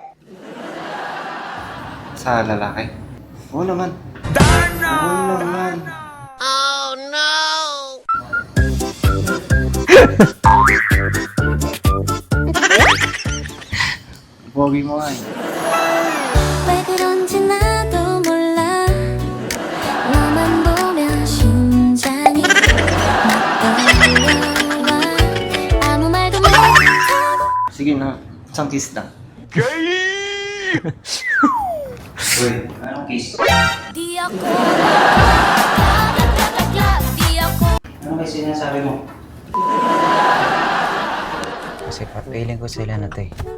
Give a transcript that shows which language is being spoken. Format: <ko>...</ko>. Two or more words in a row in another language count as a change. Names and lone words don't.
<tl>Sa lalaki? Oo naman. Oo naman. Pogi mo nga eh.</tl> <ko>왜 그런지 나도 몰라 너만 보면 심장이 막 떨려와 아무 말도 못하고</ko> <tl>Sige na, isang kiss lang. Uy, anong kiss? Di ako di ako Ano kasi sinasabi mo? Kasi feeling ko sila na to eh.</tl>